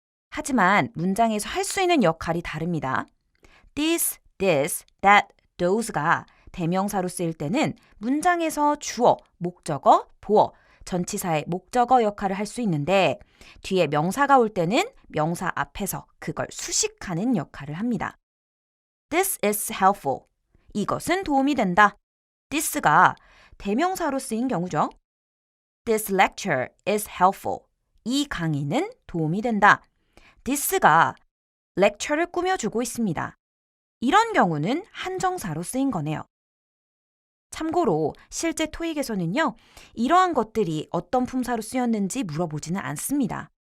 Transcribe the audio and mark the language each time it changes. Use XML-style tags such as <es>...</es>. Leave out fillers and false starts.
<ko>하지만 문장에서 할 수 있는 역할이 다릅니다. this, that, those가 대명사로 쓰일 때는 문장에서 주어, 목적어, 보어, 전치사의 목적어 역할을 할 수 있는데 뒤에 명사가 올 때는 명사 앞에서 그걸 수식하는 역할을 합니다.</ko> <en>This is helpful.</en> <ko>이것은 도움이 된다. this가 대명사로 쓰인 경우죠.</ko> <en>This lecture is helpful.</en> <ko>이 강의는 도움이 된다. this가 lecture를 꾸며주고 있습니다. 이런 경우는 한정사로 쓰인 거네요. 참고로 실제 토익에서는요. 이러한 것들이 어떤 품사로 쓰였는지 물어보지는 않습니다.</ko>